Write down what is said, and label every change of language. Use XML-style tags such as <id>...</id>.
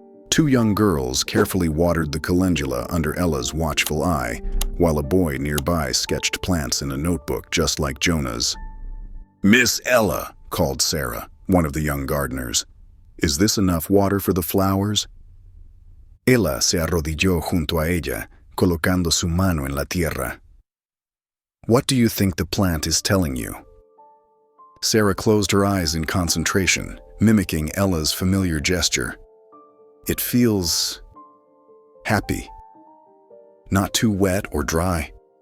<en>Two young girls carefully watered the calendula under Ella's watchful eye, while a boy nearby sketched plants in a notebook just like Jonah's. "Miss Ella," called Sarah, one of the young gardeners, "is this enough water for the flowers?"</en> <es>Ella se arrodilló junto a ella, colocando su mano en la tierra.</es> <en>"What do you think the plant is telling you?" Sarah closed her eyes in concentration, mimicking Ella's familiar gesture. "It feels happy. Not too wet or dry."</en>